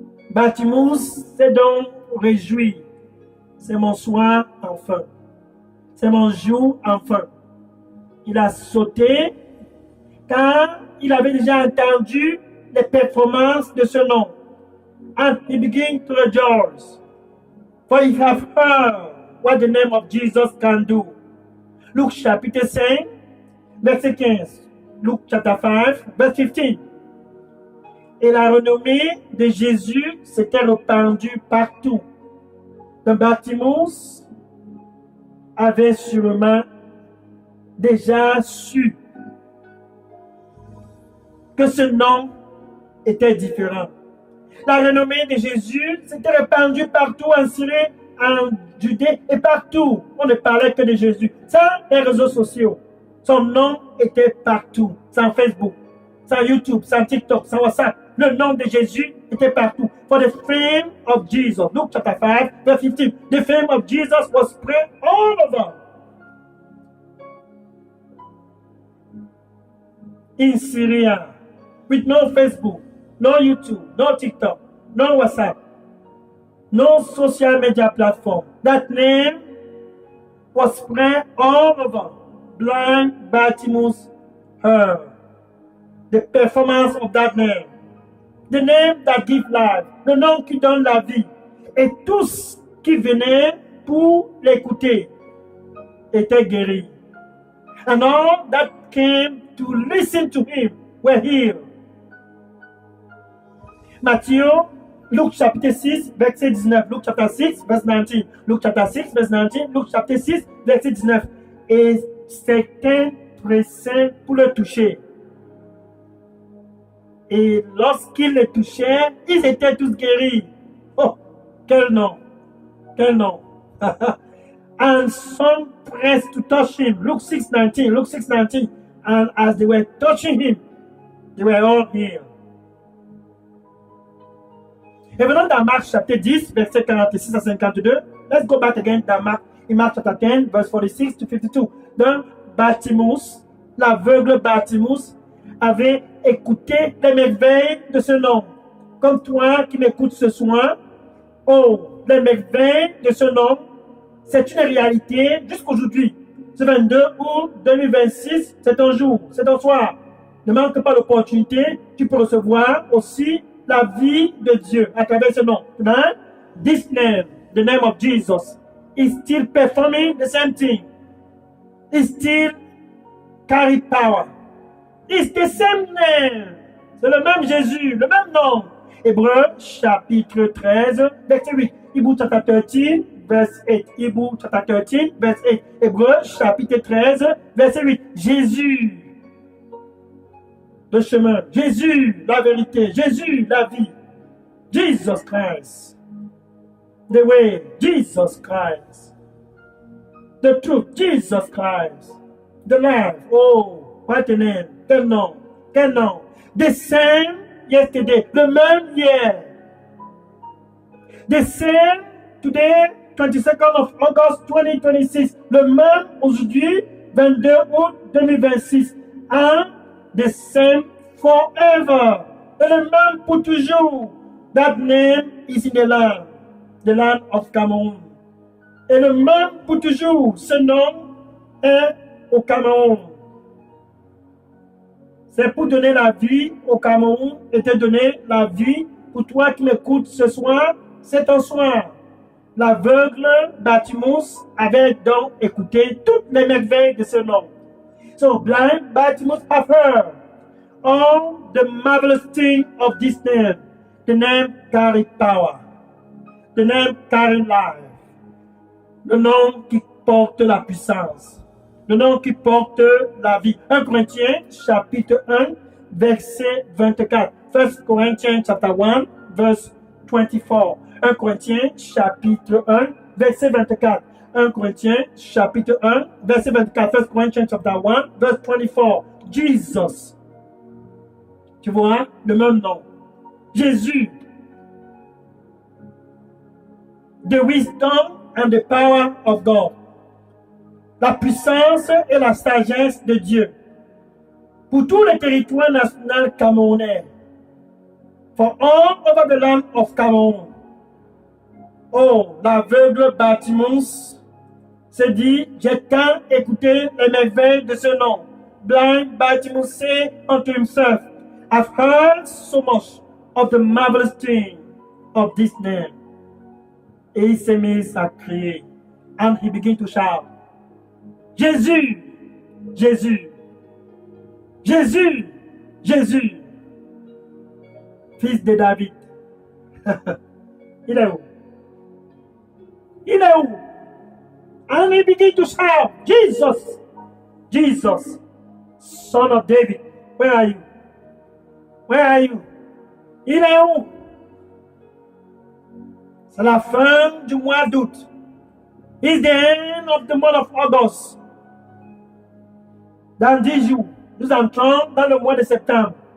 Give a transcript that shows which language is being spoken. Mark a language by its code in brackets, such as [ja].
[fr] Bartimée s'est donc réjoui. C'est mon soir enfin. C'est mon jour enfin. Il a sauté car il avait déjà entendu les performances de ce nom. [en] And he began to rejoice. For he have heard what the name of Jesus can do. [fr] Luc chapitre 5, verset 15. Luc chapter 5, verset 15. Et la renommée de Jésus s'était répandue partout. Donc Bartimée avait sûrement déjà su que ce nom était différent. La renommée de Jésus s'était répandue partout en Syrie, en Judée et partout. On ne parlait que de Jésus. Sans les réseaux sociaux. Son nom était partout. Sans Facebook, sans YouTube, sans TikTok, sans WhatsApp. Le nom de Jésus était partout. [en] For the fame of Jesus. Luke chapter 5, verse 15. The fame of Jesus was spread all over. In Syria, with no Facebook, no YouTube, no TikTok, no WhatsApp, no social media platform. That name was spread all over. Blind Bartimée heard the performance of that name. The name that gives life. [fr] Le nom qui donne la vie. Et tous qui venaient pour l'écouter étaient guéris. [en] And all that came to listen to him were healed. [fr] Matthieu, Luc chapitre 6, verset 19. Luc chapitre 6, verset 19. Luc chapitre 6, verset 19. Luc chapitre 6, verset 19. Et certains pressaient pour le toucher. Et lorsqu'ils le touchaient, ils étaient tous guéris. Oh, quel nom! Quel nom! [en] And some pressed to touch him. Luke 6:19. Luke 6:19. And as they were touching him, they were all healed. [fr] Et venons dans Marc chapitre 10, verset 46 à 52. [en] Let's go back again [fr] dans Marc, [en] in Mark chapter 10, verse 46 to 52. [fr] Donc, Bartimée, l'aveugle Bartimée, avait écouté les merveilles de ce nom. Comme toi qui m'écoutes ce soir, oh, les merveilles de ce nom, c'est une réalité jusqu'aujourd'hui. Ce 22 août 2026, c'est ton jour, c'est ton soir. Ne manque pas l'opportunité, tu peux recevoir aussi la vie de Dieu à travers ce nom. [en] Tonight, this name, the name of Jesus, is still performing the same thing. It still carry power. It's the same name. [fr] C'est le même Jésus, le même nom. Hébreux chapitre 13, verset 8. [en] Hebrew chapter 13, verse 8. Hebrew chapter 13, verse 8. [fr] Hébreux chapitre 13, verset 8. Jésus, le chemin. Jésus, la vérité. Jésus, la vie. [en] Jesus Christ. The way. Jesus Christ. The truth. Jesus Christ. The life. Oh, what a name. [fr] Quel nom. Quel nom. [en] The same yesterday. [fr] Le même hier. [en] The same today, 22nd of August 2026. [fr] Le même aujourd'hui, 22 août 2026. [en] And the same forever. [fr] Et le même pour toujours. [en] That name is in the land of Cameroon. [fr] Et le même pour toujours. Ce nom est au Cameroun. C'est pour donner la vie au Cameroun et te donner la vie pour toi qui m'écoutes ce soir. C'est ton soir. L'aveugle Bartimée avait donc écouté toutes les merveilles de ce nom. [en] So blind Bartimée have heard all the marvelous things of this name. The name carry power. The name carry life. [fr] Le nom qui porte la puissance. Le nom qui porte la vie. 1 Corinthiens chapitre 1 verset 24. [en] 1 Corinthians chapter 1 verse 24. [fr] 1 Corinthiens chapitre 1 verset 24. 1 Corinthiens chapitre 1 verset 24. [en] 1 Corinthians chapter 1 verse 24. [fr] Jesus. Tu vois, le même nom. Jésus. [en] The wisdom and the power of God. [fr] La puissance et la sagesse de Dieu. Pour tout le territoire national camerounais. [en] for all over the land of Cameroon. [fr] Oh, l'aveugle Bartimaeus se dit, j'ai tant écouté les merveilles de ce nom. [en] Blind Bartimaeus said unto himself, I've heard so much of the marvelous thing of this name. [fr] Et il s'est mis à crier. [en] And he began to shout, [fr] Jésus, Jésus, Jésus, Jésus, fils de David. Il est où? Il est où? [en] And he began to shout, Jesus, Jesus, son of David, where are you? Where are you? [fr] Il est où? C'est la fin du mois d'août. [en] It's the end of the month of August. [fr] Dans 10 jours, nous entrons dans le mois de septembre.